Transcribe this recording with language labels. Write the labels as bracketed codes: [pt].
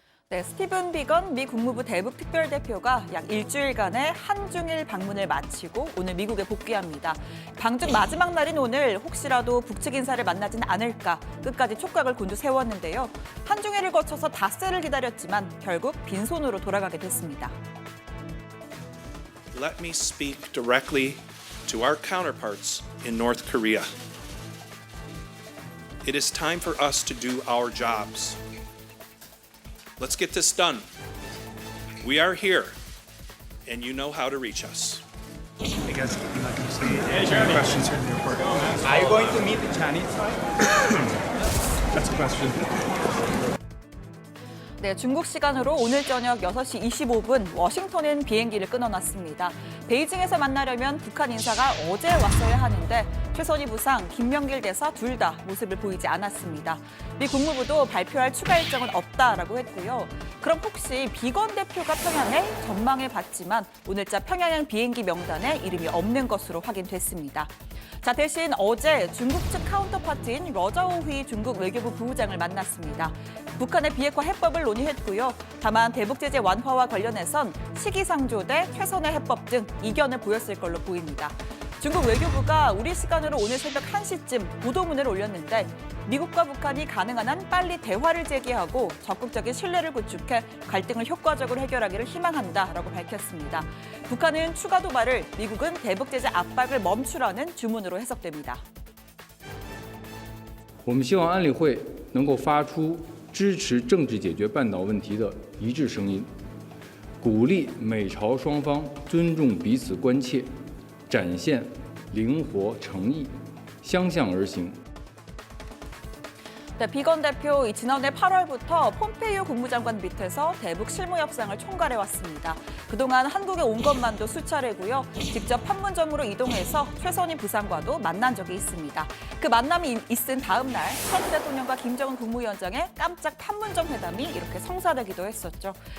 [ko] 네, 스티븐 비건 미 국무부 대북 특별대표가 약 일주일간의 한중일 방문을 마치고 오늘 미국에 복귀합니다. 방중 마지막 날인 오늘 혹시라도 북측 인사를 만나지는 않을까 끝까지 촉각을 곤두세웠는데요. 한중일을 거쳐서 닷새를 기다렸지만 결국 빈손으로 돌아가게 됐습니다. [en] Let me speak directly to our counterparts in North Korea. It is time for us to do our jobs. Let's get this done. We are here, and you know how to reach us. Hey guys, questions here in the airport. Are you going to meet the Chinese side? That's a question. [ko] 네, 중국 시간으로 오늘 저녁 6시 25분 워싱턴엔 비행기를 끊어놨습니다. 베이징에서 만나려면 북한 인사가 어제 왔어야 하는데 최선희 부상, 김명길 대사 둘 다 모습을 보이지 않았습니다. 미 국무부도 발표할 추가 일정은 없다라고 했고요. 그럼 혹시 비건 대표가 평양에 전망해봤지만 오늘자 평양행 비행기 명단에 이름이 없는 것으로 확인됐습니다. 자, 대신 어제 중국 측 카운터파트인 러자오휘 중국 외교부 부부장을 만났습니다. 북한의 비핵화 해법을 논의했고요. 다만 대북 제재 완화와 관련해선 시기상조 대 최선의 해법 등 이견을 보였을 걸로 보입니다. 중국 외교부가 우리 시간으로 오늘 새벽 1시쯤 보도문을 올렸는데 미국과 북한이 가능한 한 빨리 대화를 제기하고 적극적인 신뢰를 구축해 갈등을 효과적으로 해결하기를 희망한다라고 밝혔습니다. 북한은 추가 도발을, 미국은 대북 제재 압박을 멈추라는 주문으로 해석됩니다. [zh] 我们希望安理会能够发出支持政治解决半岛问题的一致声音，鼓励美朝双方尊重彼此关切，展现灵活诚意，相向而行。 [ko] 네, 비건 대표 지난해 8월부터 폼페이오 국무장관 밑에서 대북 실무 협상을 총괄해왔습니다. 그동안 한국에 온 것만도 수차례고요. 직접 판문점으로 이동해서 최선희 부상과도 만난 적이 있습니다. 그 만남이 있은 다음 날 트럼프 대통령과 김정은 국무위원장의 깜짝 판문점 회담이 이렇게 성사되기도 했었죠.